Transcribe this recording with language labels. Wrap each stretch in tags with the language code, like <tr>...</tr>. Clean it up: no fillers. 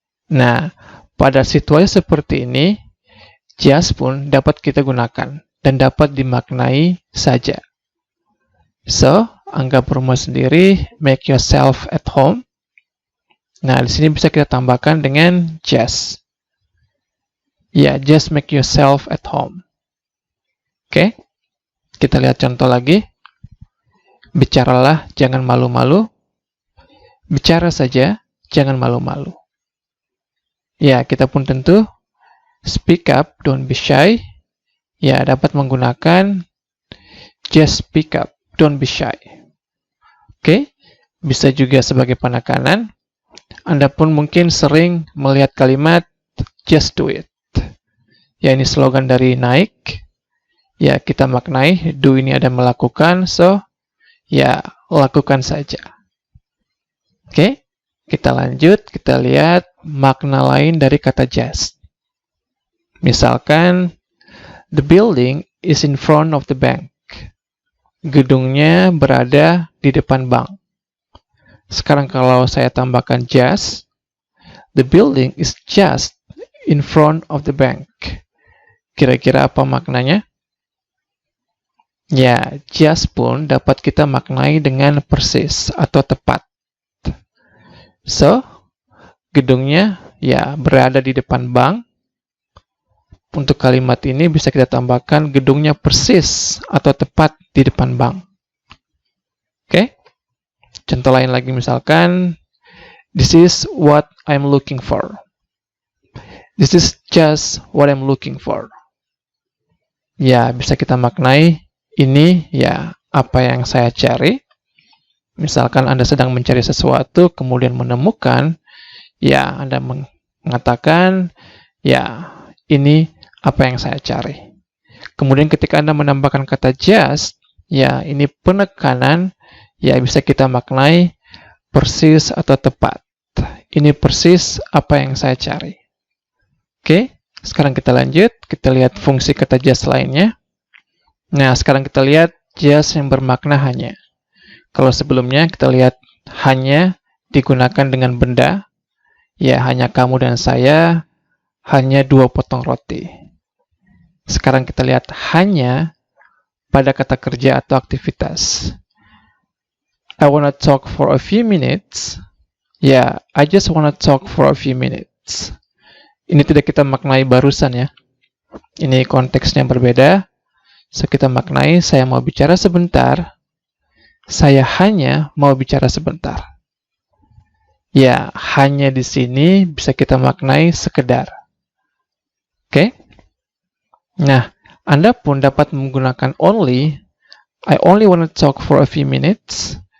<id>Nah, pada situasi seperti ini, just pun dapat kita gunakan dan dapat dimaknai saja.</id> <en>So,</en> <id>anggap rumah sendiri,</id> <en>make yourself at home.</en> <id>Nah, di sini bisa kita tambahkan dengan just.</id> <en>Just make yourself at home.</en> <id>Oke? Kita lihat contoh lagi. Bicaralah, jangan malu-malu. Bicara saja, jangan malu-malu. Kita pun tentu</id> <en>speak up, don't be shy.</en> <id>Dapat menggunakan</id> <en>just speak up, don't be shy. Oke?</en> <id>Bisa juga sebagai penekanan. Anda pun mungkin sering melihat kalimat</id> <en>just do it.</en> <id>Ini slogan dari Nike. Kita maknai, do ini ada melakukan, so, lakukan saja. Oke, kita lanjut, kita lihat makna lain dari kata just. Misalkan,</id> <en>the building is in front of the bank.</en> <id>Gedungnya berada di depan bank. Sekarang kalau saya tambahkan</id> <en>just, the building is just in front of the bank.</en> <id>Kira-kira apa maknanya? Ya, just pun dapat kita maknai dengan persis atau tepat. So, gedungnya ya berada di depan bank. Untuk kalimat ini bisa kita tambahkan gedungnya persis atau tepat di depan bank. Oke? Contoh lain lagi misalkan,</id> <en>this is what I'm looking for. This is just what I'm looking for.</en> <id>Ya, bisa kita maknai ini ya apa yang saya cari. Misalkan Anda sedang mencari sesuatu, kemudian menemukan, ya Anda mengatakan, ya ini apa yang saya cari. Kemudian ketika Anda menambahkan kata just, ya ini penekanan, ya bisa kita maknai persis atau tepat. Ini persis apa yang saya cari. Oke, sekarang kita lanjut, kita lihat fungsi kata just lainnya. Nah, sekarang kita lihat just yang bermakna hanya. Kalau sebelumnya kita lihat hanya digunakan dengan benda, ya hanya kamu dan saya, hanya 2 potong roti. Sekarang kita lihat hanya pada kata kerja atau aktivitas.</id> <en>I wanna talk for a few minutes. Ya, I just wanna talk for a few minutes.</en> <id>Ini tidak kita maknai barusan ya. Ini konteksnya berbeda. So, kita maknai saya mau bicara sebentar. Saya hanya mau bicara sebentar. Ya, hanya di sini bisa kita maknai sekedar. Oke? Nah, Anda pun dapat menggunakan only.</id> <en>I only want to talk for a few minutes.</en>